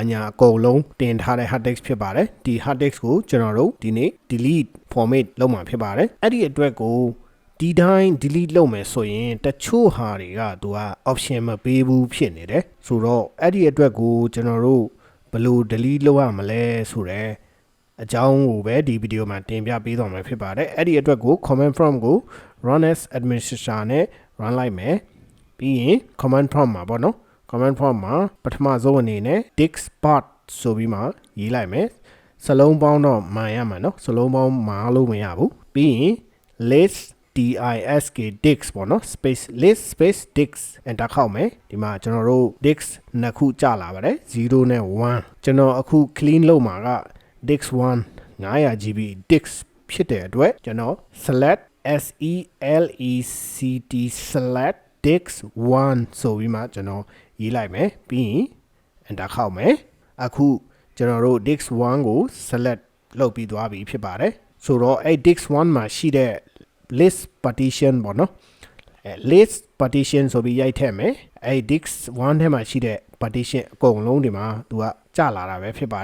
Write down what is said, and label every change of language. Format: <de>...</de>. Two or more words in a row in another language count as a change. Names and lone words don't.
<my>ညာအကုန်လုံးတင်ထားတဲ့</my> <en>hard disk</en> <my>ဖြစ်ပါတယ်ဒီ</my> <en>hard disk</en> <my>ကိုကျွန်တော်တို့ဒီနေ့</my> <en>delete format</en> <my>လုပ်မှာဖြစ်ပါတယ်အဲ့ဒီအတွက်ကိုဒီတိုင်း delete လုပ်မယ်ဆိုရင်တချို့ဟာတွေကသူက option မပေးဘူးဖြစ်နေတယ်ဆိုတော့အဲ့ဒီအတွက်ကိုကျွန်တော်တို့ဘယ်လို delete လုပ်ရမလဲဆိုတော့အကြောင်းကိုပဲဒီဗီဒီယိုမှာတင် ပြပေးသွားမှာဖြစ်ပါတယ်အဲ့ဒီအတွက်ကို</my> <en>command prompt</en> <my>ကို</my> <en>run as administrator</en> <my>နဲ့ run လိုက်မယ်ပြီးရင်</my> <en>command prompt</en> <my>မှာပေါ့နော်</my> <en>command prompt</en> <my>မှာပထမဆုံးအနေနဲ့ diskpart ဆိုပြီးမှရေးလိုက်မယ်စလုံးပေါင်းတော့မှန်ရမှာနော်စလုံးပေါင်းမှာလို့မရဘူးပြီးရင်</my> <en>list disk</en> <my>ပေါ့နော်</my> <en>space list space disk enter</en> <my>ခောက်မယ်ဒီမှာကျွန်တော်တို့ disk နှစ်ခုကြာလာပါတယ်0နဲ့1ကျွန်တော်အခု clean လုပ်မှာက</my> <en>disk1 500GB disk</en> <my>ဖြစ်တဲ့အတွက်ကျွန်တော် select</my> <en>select disk1</en> <my>ဆိုပြီးမှကျွန်တော်ရေးလိုက်မယ်ပြီးရင် enter ခောက်မယ်အခုကျွန်တော်တို့ disk1 ကို select လုပ်ပြီးသွားပြီဖြစ်ပါတယ်ဆိုတော့အဲ့ disk1 မှာရှိတဲ့</my> <en>list partition</en> <my>ပေါ့နော်</my> <en>list partition</en> <my>ဆိုပြီးရိုက်ထည့်မယ်အဲ့ disk1 ထဲမှာရှိတဲ့ partition အကုန်လုံးဒီမှာသူကကျလာတာပဲဖြစ်</my>